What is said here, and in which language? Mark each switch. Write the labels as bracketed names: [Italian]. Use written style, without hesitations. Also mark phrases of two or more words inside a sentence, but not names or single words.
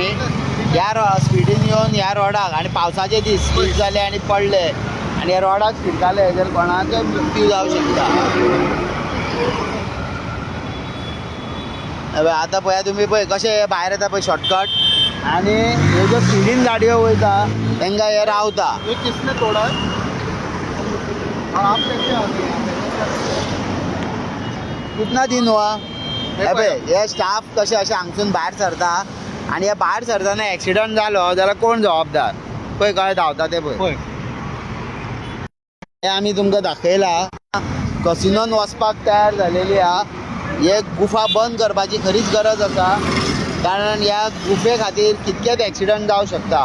[Konkani] ह्या स्पिडीन येवन ह्या रॉडाक आनी पावसाचे दीस स्लीप जाले आनी पडले आनी ह्या रॉडाक फिरताले जाल्यार कोणाचोय मृत्यू जावं शकता. आतां पळया तुमी पळय कशे भायर येता पळय शॉर्टकट आनी ह्यो ज्यो स्पिडीन गाडयो वयता तांकां हे रावता. [Hindi] ये किसने तोड़ा है? और आप कैसे आते हैं यहाँ पे? कितना दिन हुआ? [Konkani] पळय हे स्टाफ कशे अशे हांगसून भायर सरता आनी हे भायर सरतना एक्सिडंट जालो जाल्यार कोण जबाबदार? पळय कशें धांवता ते पळय. होय. हे आमी तुमकां दाखयला कसिनोन वचपाक तयार जालेली आहा. हे गुफा बंद करपाची खरीच गरज आसा कारण ह्या गुफे खातीर कितकेच एक्सिडंट जावं शकता.